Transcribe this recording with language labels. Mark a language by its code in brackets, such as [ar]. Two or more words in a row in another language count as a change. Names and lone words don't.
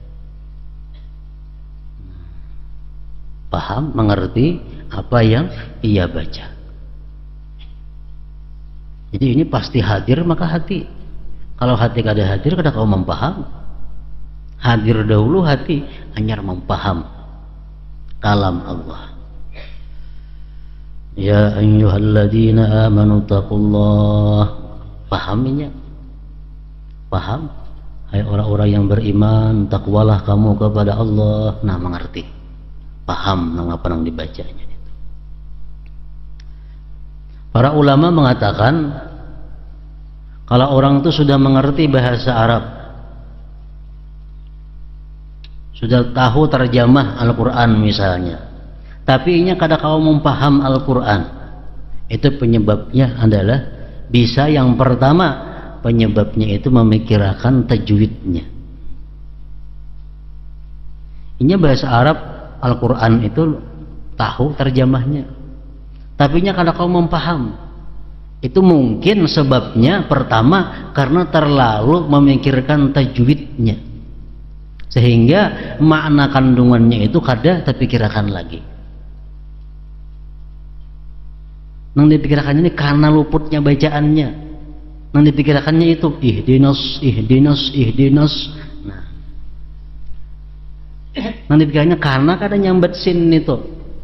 [id] Paham, mengerti apa yang ia baca. Jadi ini pasti hadir maka hati. [bjn] Kalau hati kada hadir, kada kau mempaham. Hadir dahulu hati, hanya mempaham kalam Allah. [ar] يا أيها الذين آمنوا اتقوا الله. [bjn] Pahaminya? Paham? [id] Hai orang-orang yang beriman, takwalah kamu kepada Allah. Nah, mengerti. [bjn] Paham nang apa nang dibacanya. Para ulama mengatakan kalau orang itu sudah mengerti bahasa Arab, sudah tahu terjemah Al-Quran misalnya, tapi inya kada kau mempaham Al-Quran, itu penyebabnya adalah bisa yang pertama, penyebabnya itu memikirkan tajwidnya. Inya bahasa Arab Al-Quran itu tahu terjemahnya, tapi inya kada kau mempaham. Itu mungkin sebabnya pertama karena terlalu memikirkan tajwidnya, sehingga makna kandungannya itu kada terpikirkan lagi. Nang dipikirkannya ini karena luputnya bacaannya. Nang dipikirkannya itu ihdinas. Nah, nang dipikirkannya karena kada nyambat sin itu.